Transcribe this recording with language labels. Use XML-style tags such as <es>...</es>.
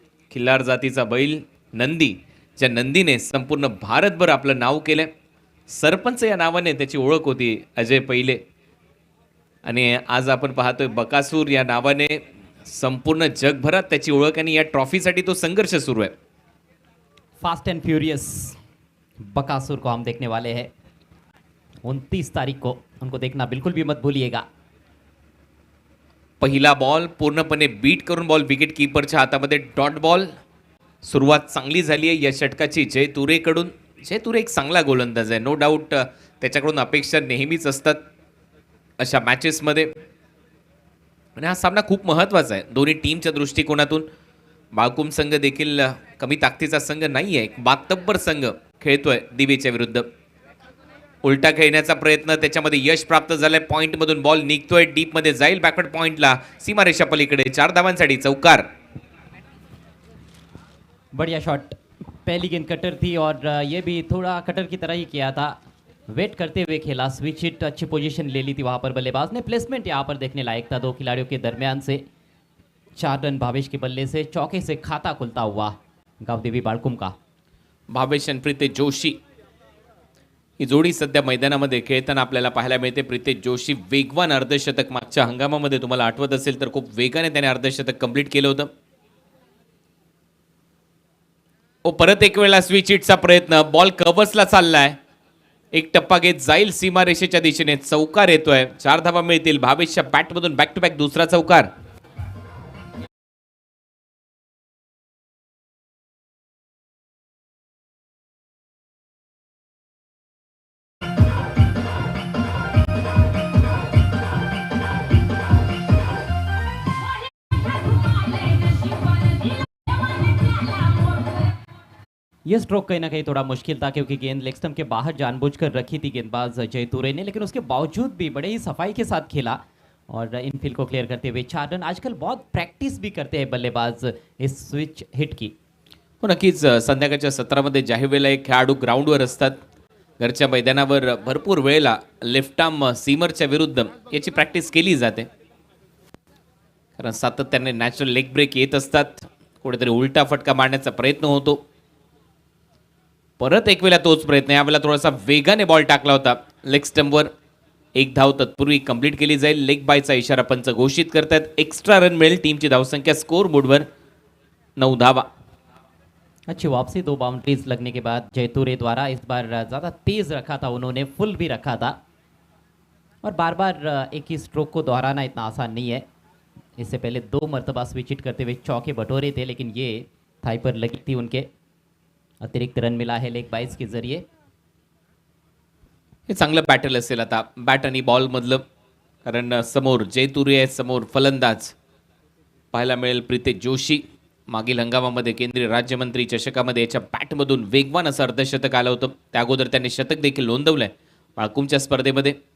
<mr>खिल्लार जातीचा बैल नंदी, ज्या नंदीने संपूर्ण भारतभर आपलं नाव केलंय. सरपंच या नावाने त्याची ओळख होती अजय पहिले, आणि आज आपण पाहतोय बकासूर या नावाने संपूर्ण जगभरात त्याची ओळख, आणि या ट्रॉफीसाठी तो संघर्ष सुरू आहे.</mr> <hi>फास्ट एंड फ्यूरियस बकासुर को हम देखने वाले हैं 29 तारीख को. उनको देखना बिल्कुल भी मत भूलिएगा.</hi> <mr>पहिला बॉल पूर्णपणे बीट करून बॉल विकेट कीपरच्या हातामध्ये डॉट बॉल. सुरुवात चांगली झाली आहे या षटकाची जय तुरेकडून. जय तुरे एक चांगला गोलंदाज आहे, नो डाऊट. त्याच्याकडून अपेक्षा नेहमीच असतात अशा मॅचेसमध्ये, आणि हा सामना खूप महत्त्वाचा आहे दोन्ही टीमच्या दृष्टिकोनातून. बाळकुम संघ देखील कमी ताकदीचा संघ नाही आहे, एक मातब्बर संघ खेळतोय दिवेच्या विरुद्ध. उलटा खेळण्याचा प्रयत्न, त्याच्यामध्ये यश प्राप्त झालंय. पॉईंटमधून बॉल निघतोय, डीपमध्ये जाईल बॅकवर्ड पॉईंटला, सीमारेषा पलीकडे 4 धावांसाठी चौकार.</mr> <hi>बढ़िया शॉट. पहली गेंद कटर थी और ये भी थोड़ा कटर की तरह ही किया था. वेट करते हुए खेला, स्विच हिट, अच्छी पोजीशन ले ली थी वहाँ पर बल्लेबाज ने. प्लेसमेंट यहाँ पर देखने लायक था दो खिलाड़ियों के दरमियान से. 4 रन भावेश के बल्ले से, चौके से खाता खुलता हुआ गावदेवी बाळकुम का.</hi> <mr>भावेश आणि प्रीतेश जोशी ही जोडी सध्या मैदानामध्ये खेळताना आपल्याला पाहायला मिळते. प्रीतेश जोशी वेगवान अर्धशतक मागच्या हंगामामध्ये तुम्हाला आठवत असेल तर खूप वेगाने त्याने अर्धशतक कंप्लीट केलं होतं. परत एक वेळा स्विच हिटचा प्रयत्न, बॉल कव्हर्सला चाललाय, एक टप्पा घेत जाईल सीमारेषेच्या दिशेने, चौकार येतोय. 4 धावा मिळतील. भावेशच्या बॅटमधून बॅक टू बॅक दुसरा चौकार.</mr> <hi>ये स्ट्रोक कहीं ना कहीं थोड़ा मुश्किल था क्योंकि गेंद लेग स्टंप के बाहर जानबूझकर रखी थी गेंदबाज जय तुरे ने, लेकिन उसके बावजूद भी बड़े ही सफाई के साथ खेला और इनफील्ड को क्लियर करते हुए 4 रन. आजकल बहुत प्रैक्टिस भी करते हैं बल्लेबाज इस स्विच हिट की.</hi> <mr>हो, नक्कीच. संध्याकाळच्या सत्रामध्ये ज्या वेळेला एक खेळाडू ग्राउंडवर असतात, घरच्या मैदानावर भरपूर वेळेला लेफ्ट आर्म सीमरच्या विरुद्ध याची प्रॅक्टिस केली जाते, कारण सातत्याने नॅचरल लेग ब्रेक येत असतात. कुठेतरी उलटा फटका मारण्याचा प्रयत्न होतो. परत एक वेळा तोच प्रयत्न, यावेळेला थोडासा वेगाने बॉल टाकला होता लेग स्टंपवर. 1 धाव तत्पूर्वी कंप्लीट केली जाईल. लेग बायचा इशारा पंच घोषित करतात. एक्स्ट्रा रन मिळेल. टीमची धावसंख्या स्कोर बोर्डवर 9 धावा.</mr> <hi>अच्छी वापसी, 2 बाउंड्रीज लगने के बाद जयतुरे द्वारा. इस बार ज़्यादा तेज रखा था उन्होंने, फुल भी रखा था, और बार बार एक ही स्ट्रोक को दोहराना इतना आसान नहीं है. इससे पहले 2 मरतबा स्विच हिट करते हुए चौके बटोरे थे, लेकिन ये थाई पर लगी थी उनके. अतिरिक्त रन मिला है लेग बाइज के जरिए.</hi> <mr>हे चांगलं बॅटल असेल आता बॅट आणि बॉल मधलं, कारण समोर जयतुरे आहे, समोर फलंदाज पाहायला मिळेल प्रीतेश जोशी. मागील हंगामामध्ये केंद्रीय राज्यमंत्री चषकामध्ये याच्या बॅटमधून वेगवान असं अर्धशतक आलं होतं. त्या अगोदर त्यांनी शतक देखील नोंदवलंय बाळकुमच्या स्पर्धेमध्ये.</mr>